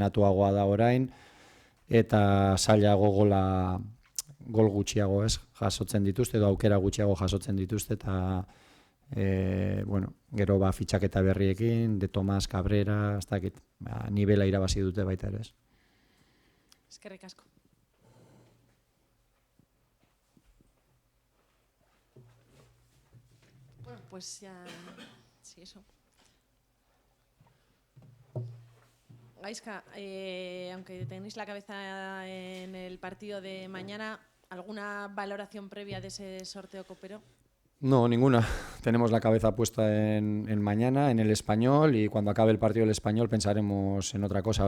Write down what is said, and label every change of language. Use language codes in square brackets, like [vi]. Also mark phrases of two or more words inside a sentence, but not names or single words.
[eu] Askoz ordenatuagoa da orain, eta zailago gol gutxiago ez jasotzen dituzte, edo aukera gutxiago jasotzen dituzte, eta bueno, gero fitxaketa berriekin, de Tomás, Cabrera, ez dakit, nivela irabazi dute baita ere ez. Eskerrik asko. Bueno, [es] pues ya... Sí, eso. Gaizka, aunque tenéis la cabeza en el partido de mañana, ¿alguna valoración previa de ese sorteo copero? No, ninguna. Tenemos la cabeza puesta en mañana, en el Español, y cuando acabe el partido del Español pensaremos en otra cosa.